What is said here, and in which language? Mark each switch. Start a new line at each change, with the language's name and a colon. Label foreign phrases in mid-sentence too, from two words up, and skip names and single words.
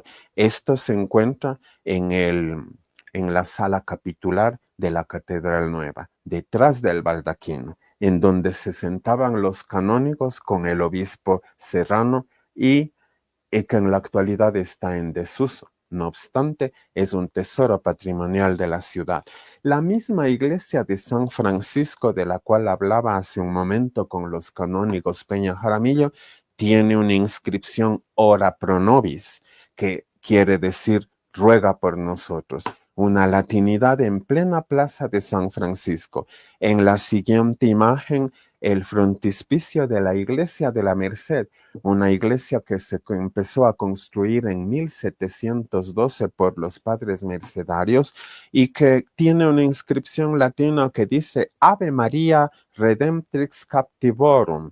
Spanish: Esto se encuentra en la sala capitular de la Catedral Nueva, detrás del baldaquino, en donde se sentaban los canónigos con el obispo Serrano y que en la actualidad está en desuso. No obstante, es un tesoro patrimonial de la ciudad. La misma iglesia de San Francisco, de la cual hablaba hace un momento con los canónigos Peña Jaramillo, tiene una inscripción
Latin: Ora pro nobis,
Spanish: que quiere decir ruega por nosotros. Una latinidad en plena plaza de San Francisco. En la siguiente imagen, el frontispicio de la iglesia de la Merced, una iglesia que se empezó a construir en 1712 por los padres mercedarios y que tiene una inscripción latina que dice
Latin: Ave María Redemptrix Captivorum.